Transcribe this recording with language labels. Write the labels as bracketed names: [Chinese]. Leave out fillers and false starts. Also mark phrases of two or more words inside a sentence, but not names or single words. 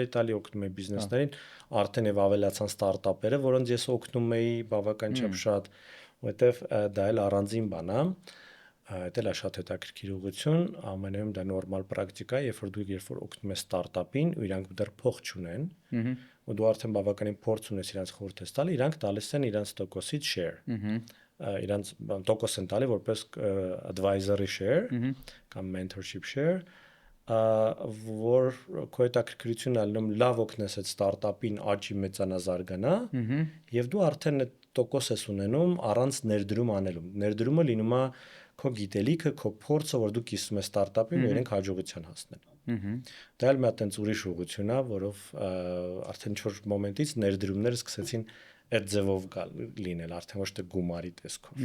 [Armenian] էի տալի, օգնում էի բիզնեսներին, արդեն եւ ավելացան ստարտափերը, որոնց ես օգնում էի բավական չափ շատ, որովհետեւ դա էլ առանձին բան է, դա էլ է շատ հետաքրքիր ուղղություն, ամենայում դա նորմալ պրակտիկա է, երբ որ օգնում ես ստարտափին ու իրանք դեռ փող չունեն, ու դու արդեն բավականին փորձ ունես իրանք խորհուրդ ես տալի, իրանք տալիս են իրանք տոկոսից share, իրանք տոկոս են տալի որպես [English] advisory share [Armenian] կամ [English] mentorship share, [Armenian] որ քո հետաքրքրությունն ալնում լավ օգնես այդ ստարտափին աճի մեծանա զարգանա, եւ դու արդեն այդ տոկոս ես ունենում առանց ներդրում անելու։ Ներդրումը լինում է քո գիտելիքը, քո փորձը, որ դու կիսում ես ստարտափին ու իրենք հաջողության հասնեն։ Դա էլ մի հատ այնց ուրիշ ուղղություն է, որով արդեն ինչ-որ մոմենտից ներդրումները սկսեցին այդ ձևով լինել, արդեն ոչ թե գումարի տեսքով։